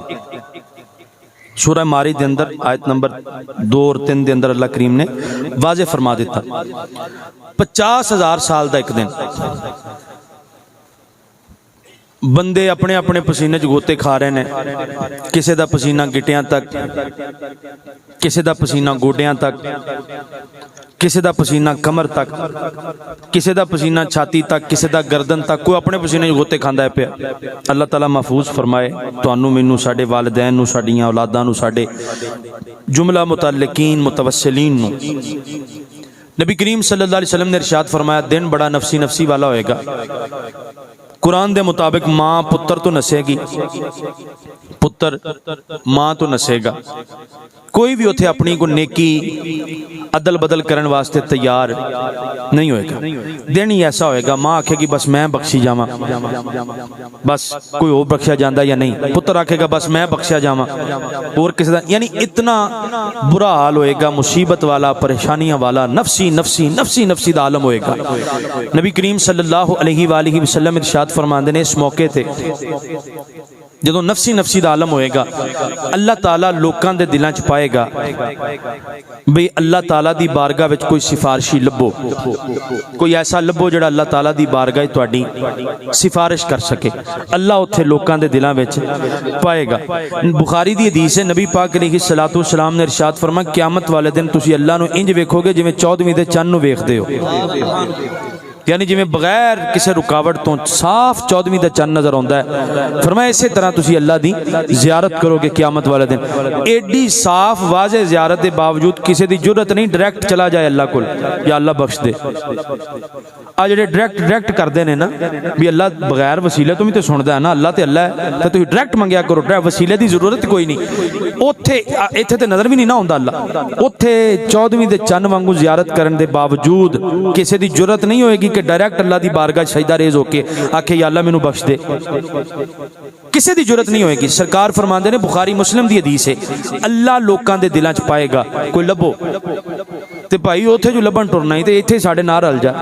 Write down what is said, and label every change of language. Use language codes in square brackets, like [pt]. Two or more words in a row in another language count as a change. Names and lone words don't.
[pa] سورہ ماری دے اندر آیت نمبر 2 اور 3 دے اندر اللہ کریم نے واضح فرما دیتا 50,000 سال دا ایک دن۔ بندے اپنے اپنے پسینے گوتے کھا رہے ہیں، کسے دا پسینہ گٹیاں تک، کسے دا پسینہ گوڈیاں تک، کسے دا پسینہ کمر تک، کسے دا پسینہ چھاتی تک، کسے دا گردن تک، کوئی اپنے پسینے گوتے کھاندا ہے پیا۔ اللہ تعالیٰ محفوظ فرمائے تانوں مینوں، ساڈے والدین نو، ساڈیاں اولاداں نو، ساڈے جملہ متعلقین متوسلین نو۔ نبی کریم صلی اللہ علیہ وسلم نے ارشاد فرمایا دن بڑا نفسی نفسی والا ہوئے گا. قرآن دے مطابق ماں پتر تو نسے گی, پتر ماں تو نسے گا. کوئی بھی اتھے اپنی کو نیکی عدل بدل کرن واسطے تیار نہیں ہوئے گا. دن ہی ایسا ہوئے گا ماں آکھے گی بس میں بخشی جاواں, بس کوئی اور بخشیا جاندہ یا نہیں. پتر آکھے گا بس میں بخشیا جاواں اور کسی دا, یعنی اتنا برا حال ہوئے گا, مصیبت والا, پریشانیاں والا, نفسی نفسی نفسی نفسی دا عالم ہوئے گا. نبی کریم صلی اللہ علیہ وآلہ وسلم ارشاد فرماندے نے اس موقع تھے جدوں نفسی نفسی دا عالم ہوئے گا, اللہ تعالیٰ لوکاں دے دلاں چ پائے گا بھئی اللہ تعالیٰ دی بارگاہ وچ کوئی سفارشی لبو, کوئی ایسا لبو جڑا اللہ تعالیٰ دی بارگاہ تہاڈی سفارش کر سکے. اللہ اتھے لوکاں دے دلاں وچ پائے گا. بخاری دی حدیث ہے, نبی پاک علیہ الصلوۃ والسلام نے ارشاد فرمایا قیامت والے دن تسی اللہ نو انج ویکھو گے جویں 14ویں دے چن نو ویکھدے ہو, یعنی جی میں بغیر کسی رکاوٹ تو صاف 14ویں دا چند نظر آتا ہے. فرمایا اسی طرح تسی اللہ دی زیارت کرو گے قیامت والے دن. ایڈی صاف واضح زیارت دے باوجود کسی دی جرت نہیں ڈائریکٹ چلا جائے اللہ کو یا اللہ بخش دے. آج جڑے ڈائریکٹ کردے نے نا بھی اللہ بغیر وسیلے تو بھی تو سندا ہے نا, اللہ تے اللہ ہے تے تسی ڈائریکٹ منگیا کرو, وسیلے دی ضرورت کوئی نہیں. اوتھے ایتھے تے نظر بھی نہیں نہ ہوندا اللہ, اوتھے 14ویں دے چند وانگو زیارت کرن دے باوجود کسی دی جرت نہیں ہوئے گی کہ ڈائریکٹ اللہ دی بارگاہ سجدہ ریز ہو کے آکھے یا اللہ مینوں بخش دے. کسی دی جرت نہیں ہوئے گی. سرکار فرماندے نے بخاری مسلم دی حدیث ہے اللہ لوکاں دے دلاں چ پائے گا کوئی لبو تے بھائی اوتھے جو لبن ٹرنا ہی تے ایتھے ساڈے نال رل جا.